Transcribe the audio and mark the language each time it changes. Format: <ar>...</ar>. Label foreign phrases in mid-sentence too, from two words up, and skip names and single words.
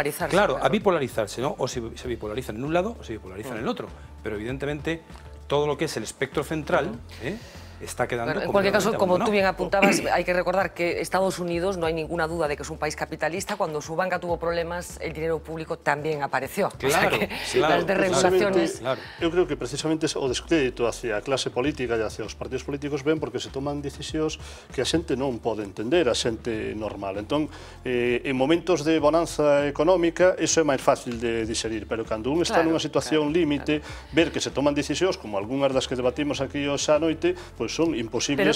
<es>Claro, a bipolarizarse, ¿no? O se bipolarizan en un lado o se bipolarizan en el otro. pero evidentemente todo lo que es el espectro central está quedando... En cualquier caso, como tú bien apuntabas, hay que recordar que Estados Unidos, no hay ninguna duda de que es un país capitalista. Cuando su banca tuvo problemas, el dinero público también apareció. Claro, o sea que las desregulaciones...</es> <gl>Eu creo que precisamente o descrédito hacia a clase política e hacia os partidos políticos ven porque se toman decisións que a xente non pode entender, a xente normal. Entón, en momentos de bonanza económica, iso é máis fácil de digerir, pero cando un está nunha situación límite, ver que se toman decisións, como algunhas das que debatimos aquí hoxe á noite, pois son imposibles</gl>